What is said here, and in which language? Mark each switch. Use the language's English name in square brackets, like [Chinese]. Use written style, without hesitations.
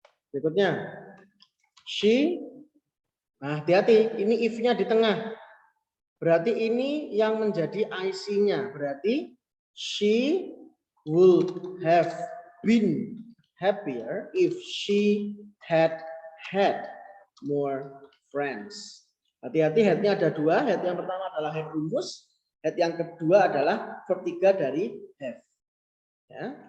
[Indonesian] Berikutnya, she. Nah, hati-hati, ini if-nya di tengah. Berarti ini yang menjadi IC-nya. Berarti [English] she would have been happier if she had more friends. [Indonesian] Hati-hati, head-nya ada dua. Head yang pertama adalah head rumus. Head yang kedua adalah verb 3 dari have. Ya.